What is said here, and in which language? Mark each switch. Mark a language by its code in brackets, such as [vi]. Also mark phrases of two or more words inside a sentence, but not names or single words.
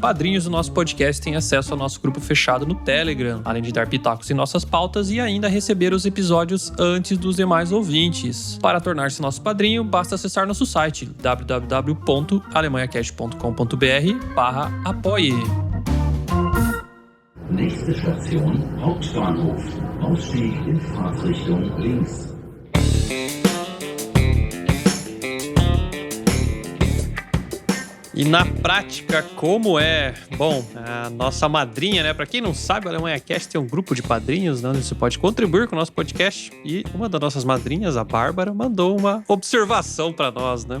[pt] Padrinhos do nosso podcast têm acesso ao nosso grupo fechado no Telegram, além de dar pitacos em nossas pautas e ainda receber os episódios antes dos demais ouvintes. Para tornar-se nosso padrinho, basta acessar nosso site www.alemanhacast.com.br/apoie. [de] Nächste Station, Hauptbahnhof. Ausstieg in Fahrtrichtung links. [pt] E na prática, como é? Bom, a nossa madrinha, né? Pra quem não sabe, o Alemanha Cast tem um grupo de padrinhos, né? Onde você pode contribuir com o nosso podcast. E uma das nossas madrinhas, a Bárbara, mandou uma observação pra nós, né?